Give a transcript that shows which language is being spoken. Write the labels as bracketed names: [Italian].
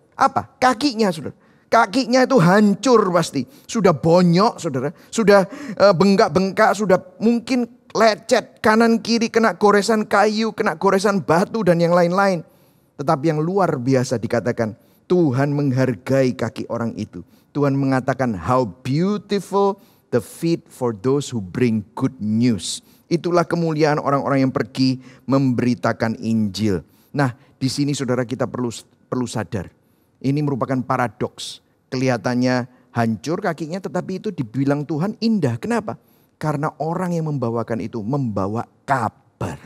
[Indonesian] Apa? Kakinya saudara. Kakinya itu hancur pasti. Sudah bonyok saudara. Sudah bengkak-bengkak. Sudah mungkin lecet. Kanan kiri kena goresan kayu. Kena goresan batu dan yang lain-lain. Tetapi yang luar biasa dikatakan. Tuhan menghargai kaki orang itu. Tuhan mengatakan [English] how beautiful the feet for those who bring good news. [Indonesian] Itulah kemuliaan orang-orang yang pergi memberitakan Injil. Nah, di sini saudara kita perlu sadar. Ini merupakan paradoks. Kelihatannya hancur kakinya tetapi itu dibilang Tuhan indah. Kenapa? Karena orang yang membawakan itu membawa kabar.